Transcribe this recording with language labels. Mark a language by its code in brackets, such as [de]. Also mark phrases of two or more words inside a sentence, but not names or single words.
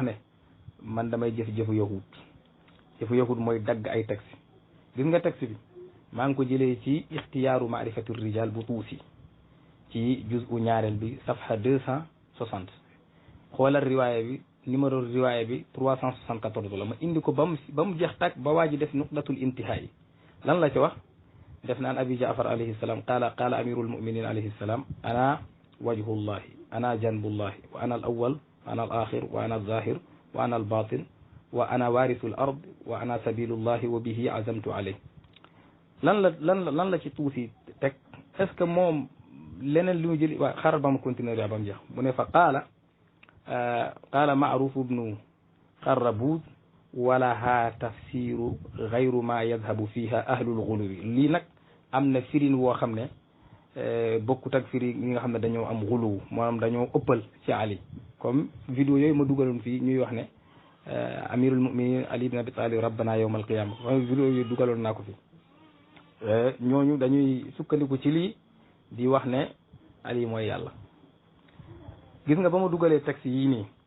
[wo] ne man damay jëfu yahud mooy dagg ay texte gis nga texte bi maa ngi ko jëlee ci ixtiyaaru maarifatu rijal bu tuusi ci juz'u ñaareel bi safha 260 xoolal riwaaya bi numéro riwaaya bi 374 la ma indi ko ba mu jeex tàkk ba waa ji def [ar] نقطة الانتهاء [wo] yi lan la ci wax def naan [ar] أبي جعفر عليه السلام قال أمير المؤمنين عليه السلام أنا وجه الله أنا جنب الله وأنا الأول وأنا الآخر وأنا الظاهر وأنا الباطن وأنا وارث الأرض وأنا سبيل الله وبه عزمت عليه [wo] lan la ci tuuti teg [fr] est ce que [wo] moom leneen li mu jëli waa xaral ba mu continuer ba mu jeex mu ne fa [ar] قال معروف بن قربوذ ولها تفسير غير ما يذهب فيها أهل الغلو [wo] lii nag am na firin woo xam ne bokkut ak firi ñi nga xam ne dañoo am ghuluw maanaam dañoo ëppal ci Ali comme vidéo yooyu ma dugaloon fii ñuy wax ne [ar] أمير المؤمنين [wo] Ali ibn Abi Talib [ar] ربنا يوم القيامة [wo] vidéo yooyu dugaloon naa ko fi ñooñu dañuy sukkandiku ci lii di wax ne Ali mooy yàlla gis nga ba ma dugalee texte yii nii